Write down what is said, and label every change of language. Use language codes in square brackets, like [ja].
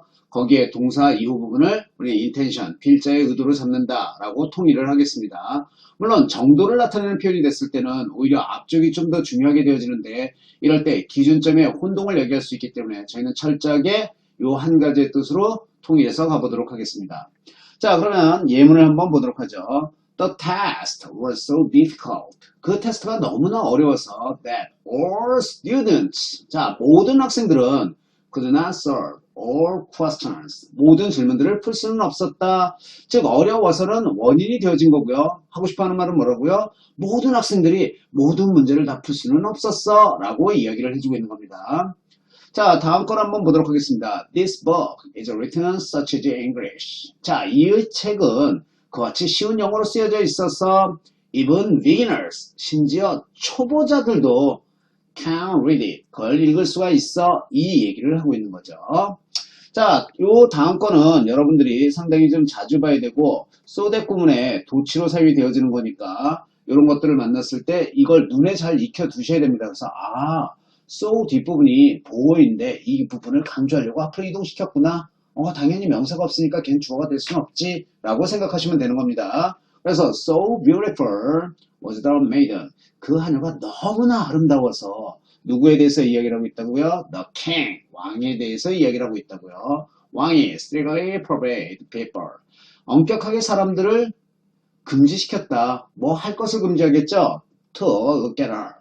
[ko] 거기에 동사 이후 부분을 우리 intention, 필자의 의도로 잡는다라고 통일을 하겠습니다. 물론 정도를 나타내는 표현이 됐을 때는 오히려 앞쪽이 좀 더 중요하게 되어지는데 이럴 때 기준점에 혼동을 야기할 수 있기 때문에 저희는 철저하게 이 한 가지의 뜻으로 통일해서 가보도록 하겠습니다. 자, 그러면 예문을 한번 보도록 하죠. [en] The test was so difficult. [ko] 그 테스트가 너무나 어려워서 [en] that all students, [ko] 자, 모든 학생들은 [en] could not solve all questions. [ko] 모든 질문들을 풀 수는 없었다. 즉 어려워서는 원인이 되어진 거고요. 하고 싶어하는 말은 뭐라고요? 모든 학생들이 모든 문제를 다 풀 수는 없었어 라고 이야기를 해주고 있는 겁니다. 자, 다음 걸 한번 보도록 하겠습니다. [en] This book is written such as English. [ko] 자, 이 책은 그와 같이 쉬운 영어로 쓰여져 있어서 [en] even beginners, [ko] 심지어 초보자들도 [en] can read it. [ko] 그걸 읽을 수가 있어. 이 얘기를 하고 있는 거죠. 자, 요 다음 거는 여러분들이 상당히 좀 자주 봐야 되고 so that 구문에 도치로 사용이 되어지는 거니까 이런 것들을 만났을 때 이걸 눈에 잘 익혀 두셔야 됩니다. 그래서 so 뒷부분이 보어인데 이 부분을 강조하려고 앞으로 이동시켰구나. 당연히 명사가 없으니까 걘 주어가 될 수는 없지 라고 생각하시면 되는 겁니다. [en] 그래서 so beautiful was the maiden. [ko] 그 하녀가 너무나 아름다워서 누구에 대해서 이야기를 하고 있다고요? The king, 왕에 대해서 이야기를 하고 있다고요. [en] 왕이 strictly forbade people. [ko] 엄격하게 사람들을 금지시켰다. 뭐 할 것을 금지하겠죠? [en] To look at her.